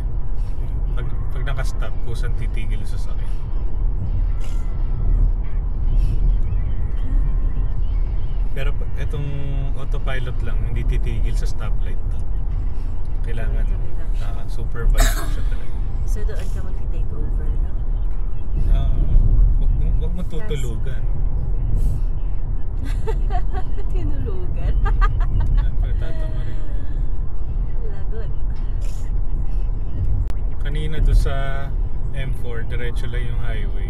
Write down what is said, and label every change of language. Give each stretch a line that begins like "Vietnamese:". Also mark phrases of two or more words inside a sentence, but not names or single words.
Filipino: Pag naka-stop, kusang titigil sa sakyan. Pero itong autopilot lang, hindi titigil sa stoplight. Kailangan Tuloy lang Supervisor siya talaga. So doon ka mag-take over, no? Huwag mo tutulugan. Tinulugan. Siyempre, tatama rin. Lagot. Kanina doon sa M4, diretso lang yung highway.